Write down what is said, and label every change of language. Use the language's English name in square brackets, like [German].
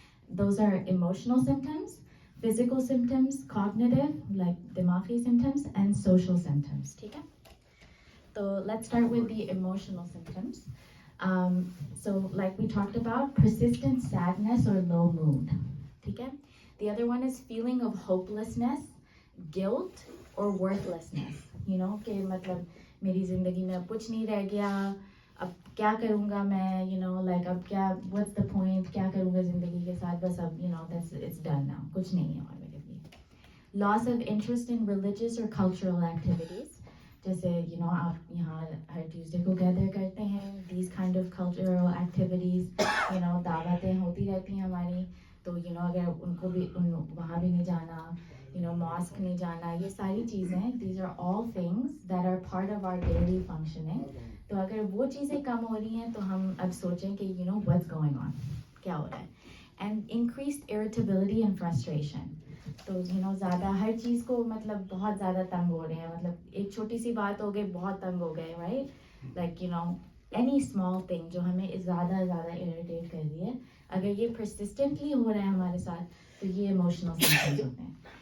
[English] Those are emotional symptoms, physical symptoms, cognitive, like dimaghi symptoms, and social symptoms. Okay? So let's start with the emotional symptoms. So like we talked about, persistent sadness or low mood. Okay? The other one is feeling of hopelessness, guilt, or worthlessness. [Hindi] कि मतलब मेरी जिंदगी में अब कुछ नहीं रह गया, अब क्या करूँगा मैं, like अब क्या, [English] what's the point, [Hindi] क्या करूँगा जिंदगी के साथ, बस अब, [English] it's done now, [Hindi] कुछ नहीं है और मेरे लिए. [English] Loss of interest in religious or cultural activities. [Hindi] जैसे आप यहाँ हर Tuesday को gather करते हैं, [English] these kind of cultural activities, [Hindi] दावतें होती रहती हैं हमारी, तो अगर उनको भी वहाँ भी नहीं जाना, mosque नहीं जाना, ये सारी चीज़ें, [English] these are all things that are part of our daily functioning. [Hindi] तो अगर वो चीज़ें कम हो रही हैं तो हम अब सोचें कि [English] what's going on, [Hindi] क्या हो रहा है. [English] And increased irritability and frustration. [Hindi] तो ज़्यादा हर चीज़ को मतलब बहुत ज़्यादा तंग हो रहे हैं, मतलब एक छोटी सी बात हो गई बहुत तंग हो गए, right? Like [English] any small thing [Hindi] जो हमें ज़्यादा इरिटेट कर रही है, अगर ये परसिस्टेंटली हो रहा है हमारे साथ, तो ये इमोशनल सिम्टम्स होते हैं.